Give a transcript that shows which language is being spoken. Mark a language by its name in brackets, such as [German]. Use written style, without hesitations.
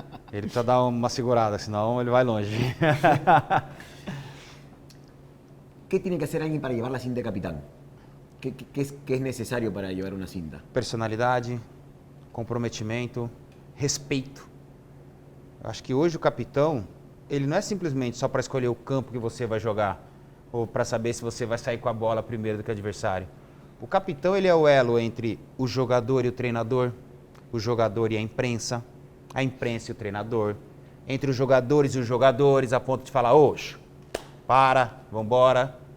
[Portuguese] Ele precisa dar uma segurada, senão ele vai longe. [Spanish] ¿Qué tiene que hacer alguien para llevar la cinta de capitán? ¿Qué es necesario para llevar una cinta? [Portuguese] Personalidade, comprometimento, respeito. Eu acho que hoje o capitão, ele não é simplesmente só para escolher o campo que você vai jogar ou para saber se você vai sair com a bola primeiro do que o adversário. O capitão, ele é o elo entre o jogador e o treinador, o jogador e a imprensa e o treinador, entre os jogadores a ponto de falar, oxe, vambora.